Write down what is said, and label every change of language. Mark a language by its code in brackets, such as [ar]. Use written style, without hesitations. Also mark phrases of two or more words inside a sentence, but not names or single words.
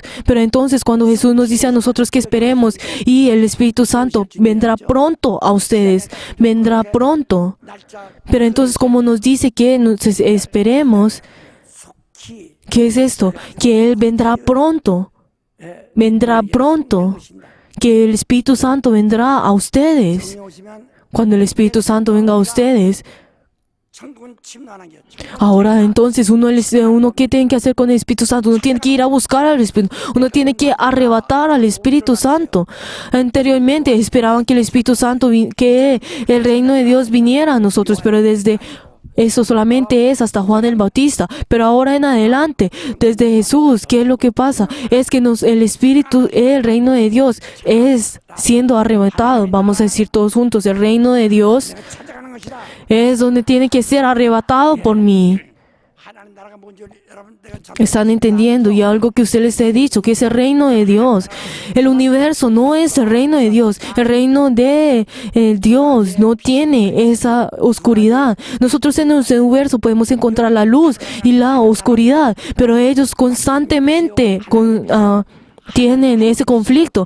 [es] Pero entonces cuando Jesús nos dice a nosotros que esperemos y el Espíritu Santo vendrá pronto a ustedes, vendrá pronto. [ko] 날짜 [es] Pero entonces como nos dice que nos esperemos, [ko] 속히 [es] ¿qué es esto? Que Él vendrá pronto. Vendrá pronto. Que el Espíritu Santo vendrá a ustedes. [ko] 성령 오시면 [es] Cuando el Espíritu Santo venga a ustedes. [ko] 천국은 침노하는 게 [es] Ahora entonces uno ¿qué tiene que hacer con el Espíritu Santo? Uno tiene que ir a buscar al Espíritu. Uno tiene que arrebatar al Espíritu Santo. Anteriormente esperaban que el Espíritu Santo, que el reino de Dios viniera a nosotros, pero desde eso solamente es hasta Juan el Bautista. Pero ahora en adelante, desde Jesús, ¿qué es lo que pasa? Es que el Espíritu, el reino de Dios es siendo arrebatado. Vamos a decir todos juntos, el reino de Dios [ko] 찾아가는 것이다. [es] es donde tiene que ser arrebatado por mí. [ko] 하나님 나라가 뭔지 여러분 내가 참 [es] Están entendiendo, y algo que usted les he dicho, que es el reino de Dios. El universo no es el reino de Dios. El reino de Dios no tiene esa oscuridad. Nosotros en el universo podemos encontrar la luz y la oscuridad, pero ellos constantemente tienen ese conflicto.